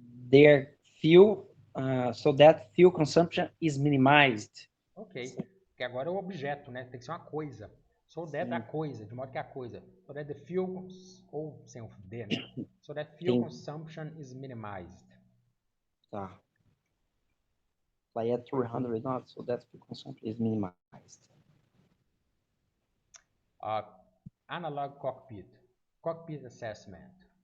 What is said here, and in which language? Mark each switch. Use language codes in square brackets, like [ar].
[en] their fuel, so that fuel consumption is minimized. Ok. [pt] Porque agora é o objeto, né? Tem que ser uma coisa. [en] So that [pt] a coisa, de modo que a coisa. [en] So that the fuel, [pt] ou sem o D, né? [en] So that fuel consumption is minimized. [pt] Tá. [en] Fly at 300 knots, so that fuel consumption is minimized. Analog cockpit. Cockpit assessment.